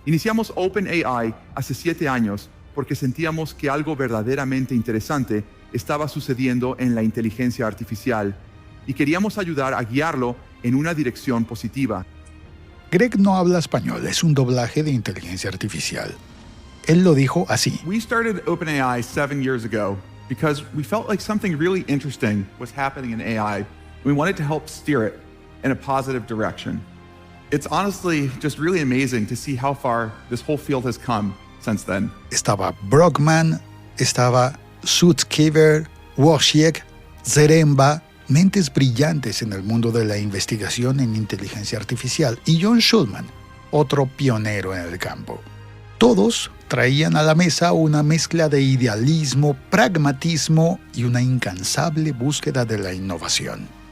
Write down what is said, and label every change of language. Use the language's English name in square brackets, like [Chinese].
[Spanish] Iniciamos OpenAI hace 7 años porque sentíamos que algo verdaderamente interesante estaba sucediendo en la inteligencia artificial y queríamos ayudar a guiarlo en una dirección positiva. Greg no habla español, es un doblaje de inteligencia artificial. Él lo dijo así. [English] We started OpenAI 7 years ago because we felt like something really interesting was happening in AI. We wanted to help steer it in a positive direction. It's honestly just really amazing to see how far this whole field has come since then. [Spanish] Estaba Brockman, estaba Sutskever, Wojciech, Zaremba, mentes brillantes en el mundo de la investigación en inteligencia artificial, y John Schulman, otro pionero en el campo. Todos traían a la mesa una mezcla de idealismo, pragmatismo y una incansable búsqueda de la innovación.